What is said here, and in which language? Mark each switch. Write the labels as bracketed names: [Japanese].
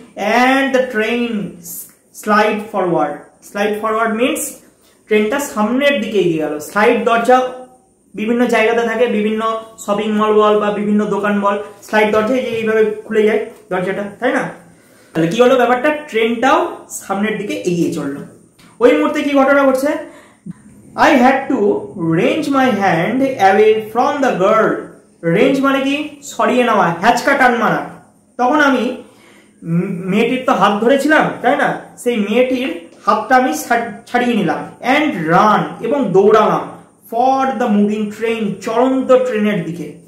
[English] And the train slide forward. Slide forward means [Bangla] ট্রেনটা সামনের দিকে এগিয়ে গেল। স্লাইড দরজা বিভিন্ন জায়গাতে থাকে, বিভিন্ন শপিং মল বল বা বিভিন্ন দোকান বল, স্লাইড দরজা এইভাবে খুলে যায় দরজাটা, তাই না? তাহলে কি হলো ব্যাপারটা, ট্রেনটাও সামনের দিকে এগিয়ে চললো। ওই মুহূর্তে কি ঘটনা ঘটছে, [English] I had to range my hand away from the girl. [Bangla] Range মানে কি, সরিয়ে নেওয়া, হ্যাচকা টান মারা। তখন আমি মেয়েটির তো হাত ধরেছিলাম, তাই না? সেই মেয়েটির হাতটা আমি ছাড়িয়ে নিলাম। [English] and run, [Bangla] এবং দৌড়ালাম, [English] for the moving train, [Bangla] চলন্ত ট্রেনের দিকে।